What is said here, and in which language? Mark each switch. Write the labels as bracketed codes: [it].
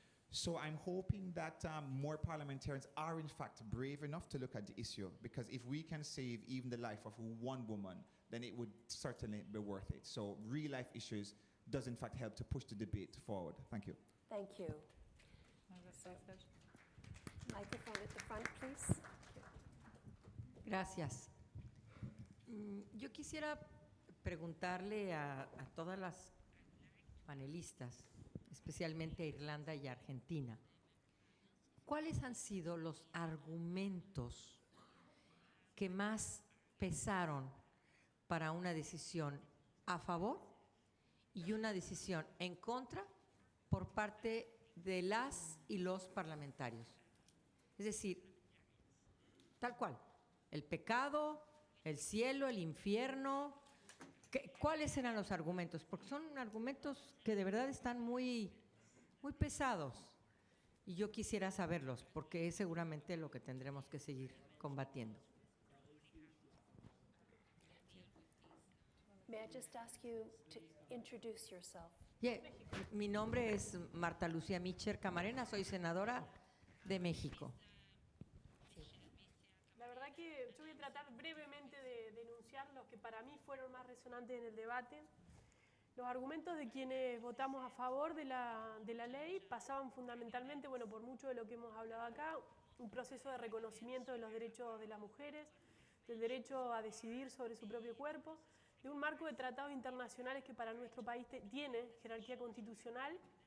[en] So I'm hoping that more parliamentarians are in fact brave enough to look at the issue, because if we can save even the life of one woman, then it would certainly be worth it. So real life issues does in fact help to push the debate forward. Thank you. Thank you. Microphone at the front, please. [es] Gracias. Yo quisiera preguntarle a todas las panelistas, especialmente a Irlanda y Argentina, ¿cuáles han sido los argumentos que más pesaron para una decisión a favor y una decisión en contra por parte de las y los parlamentarios? Es decir, tal cual, el pecado, el cielo, el infierno. ¿Cuáles eran los argumentos? Porque son argumentos que de verdad están muy, muy pesados. Y yo quisiera saberlos, porque es seguramente lo que tendremos que seguir combatiendo. [en] May I just ask you to introduce yourself? [es] Yeah, mi nombre es Marta Lucía Micher Camarena, soy senadora de México. La verdad que yo voy a tratar brevemente de denunciar los que para mí fueron más resonantes en el debate. Los argumentos de quienes votamos a favor de la ley pasaban fundamentalmente, bueno, por mucho de lo que hemos hablado acá, un proceso de reconocimiento de los derechos de las mujeres, del derecho a decidir sobre su propio cuerpo, de un marco de tratados internacionales que para nuestro país tiene jerarquía constitucional,